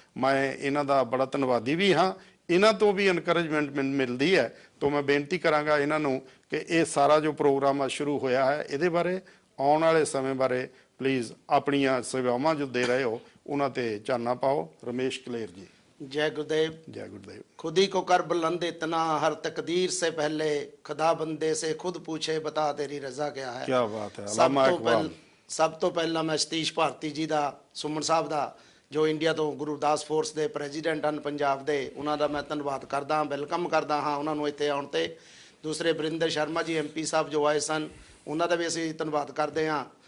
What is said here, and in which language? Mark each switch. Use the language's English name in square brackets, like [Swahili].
[Punjabi] ਮੈਂ ਇਹਨਾਂ ਦਾ ਬੜਾ ਧੰਨਵਾਦੀ ਵੀ ਹਾਂ। ਇਹਨਾਂ ਤੋਂ ਵੀ ਇਨਕਰੇਜਮੈਂਟ ਮੈਨੂੰ ਮਿਲਦੀ ਹੈ। ਤਾਂ ਮੈਂ ਬੇਨਤੀ ਕਰਾਂਗਾ ਇਹਨਾਂ ਨੂੰ ਕਿ ਇਹ ਸਾਰਾ ਜੋ ਪ੍ਰੋਗਰਾਮ ਸ਼ੁਰੂ ਹੋਇਆ ਹੈ ਇਹਦੇ ਬਾਰੇ, ਆਉਣ ਵਾਲੇ ਸਮੇਂ ਬਾਰੇ ਪਲੀਜ਼ ਆਪਣੀਆਂ ਸੇਵਾਵਾਂ ਜੋ ਦੇ ਰਹੇ ਹੋ ਉਹਨਾਂ 'ਤੇ ਚਾਨਣਾ ਪਾਓ। ਰਮੇਸ਼ ਕਲੇਰ ਜੀ। [Hindi] जय गुरुदेव। जय गुरुदेव। खुद ही को कर बुलंद इतना, हर तकदीर से पहले खुदा बंदे से खुद पूछे बता तेरी रजा क्या है। क्या बात है। [Punjabi] सब तो पहला मैं सतीश भारती जी ਦਾ, ਸੁਮਨ ਸਾਹਿਬ ਦਾ, ਜੋ ਇੰਡੀਆ ਤੋਂ ਗੁਰੂ ਰਵਿਦਾਸ ਫੋਰਸ ਦੇ ਪ੍ਰੈਜ਼ੀਡੈਂਟ ਹਨ ਪੰਜਾਬ ਦੇ, ਉਹਨਾਂ ਦਾ ਮੈਂ ਧੰਨਵਾਦ ਕਰਦਾ ਹਾਂ, ਵੈਲਕਮ ਕਰਦਾ ਹਾਂ ਉਹਨਾਂ ਨੂੰ ਇੱਥੇ ਆਉਣ 'ਤੇ। ਦੂਸਰੇ ਵਰਿੰਦਰ ਸ਼ਰਮਾ ਜੀ MP ਸਾਹਿਬ ਜੋ ਆਏ ਸਨ, ਉਹਨਾਂ ਦਾ ਵੀ ਅਸੀਂ ਧੰਨਵਾਦ ਕਰਦੇ ਹਾਂ।